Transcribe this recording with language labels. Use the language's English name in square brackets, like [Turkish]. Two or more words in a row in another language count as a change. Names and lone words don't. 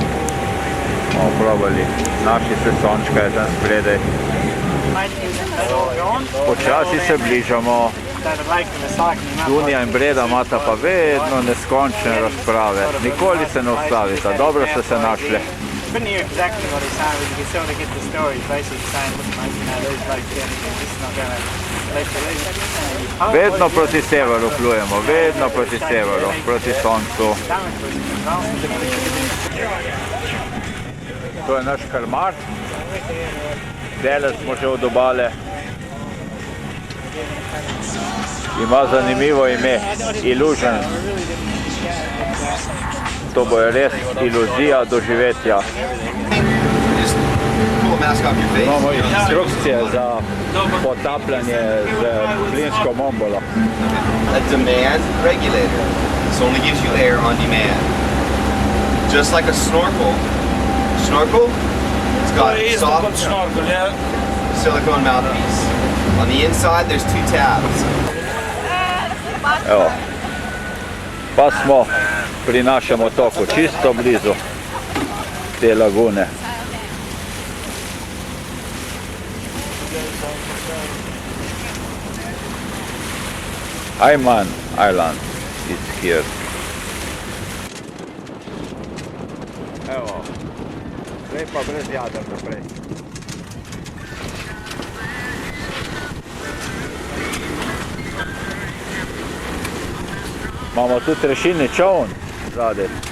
[Slovenian] Bomo probali, naši sesončka je tam spredaj. Počasi se bližamo. Dunja in Breda imata pa vedno neskončne razprave. Nikoli se ne ustavita. Dobro ste se našli. [English] Couldn't hear exactly what he's saying, but you can sort of get the story. He's basically saying, look, mate, you know, these blokes down here, this is not going to let you leave. [Slovenian] Vedno proti severu plujemo, vedno proti severu, proti soncu. To je naš kalmar. Dele smo že od obale. Ima zanimivo ime, Illusion. To bo res iluzija doživetja. Imamo instrukcije za potapljanje z plinsko bombolo. [English] A demand regulator. This only gives you air on demand. Just like a snorkel. Snorkel, it's got soft silicone mouthpiece. On the inside there's two tabs. [Slovenian] Evo, pa smo pri našem otoku, čisto blizu te lagune. [English] Hayman Island is here. [Slovenian] Evo, zdaj pa brez jader naprej. Imamo tudi rešilni čovn zadaj.